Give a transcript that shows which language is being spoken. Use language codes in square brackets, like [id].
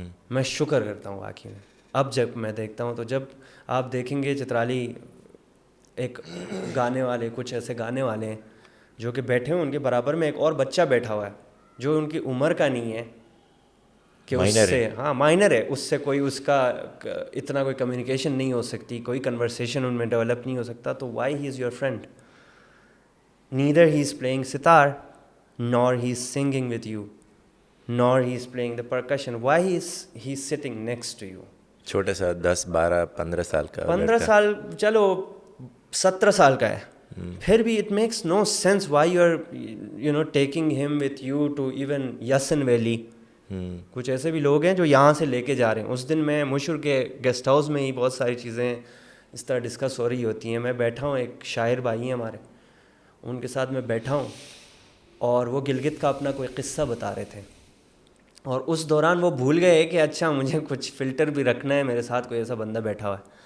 [ur] میں شکر کرتا ہوں واقعی میں. اب جب میں دیکھتا ہوں, تو جب آپ دیکھیں گے چترالی ایک گانے والے, کچھ ایسے گانے والے ہیں جو کہ بیٹھے ہیں, ان کے برابر میں ایک اور بچہ بیٹھا ہوا ہے جو ان کی عمر کا نہیں ہے, کہ اس سے مائنر ہے, اس سے کوئی اس کا اتنا کوئی کمیونیکیشن نہیں ہو سکتی, کوئی کنورسیشن ان میں ڈیولپ نہیں ہو سکتا. [en] تو why he is your friend, neither he is playing sitar nor he is singing with you, nor he is playing the percussion. Why he is sitting next to you? [ur] چھوٹا سا 10-12-15 سال کا, 15 سال چلو 17 سال کا ہے, پھر بھی [en] it makes no sense why you are taking him with you to even [ur] یسن valley. کچھ ایسے بھی لوگ ہیں جو یہاں سے لے کے جا رہے ہیں. اس دن میں مشہور کے گیسٹ ہاؤس میں ہی بہت ساری چیزیں اس طرح ڈسکس ہو رہی ہوتی ہیں. میں بیٹھا ہوں, ایک شاعر بھائی ہیں ہمارے, ان کے ساتھ میں بیٹھا ہوں, اور وہ گلگت کا اپنا کوئی قصہ بتا رہے تھے, اور اس دوران وہ بھول گئے کہ اچھا مجھے کچھ فلٹر بھی رکھنا ہے, میرے ساتھ کوئی ایسا بندہ بیٹھا ہوا ہے.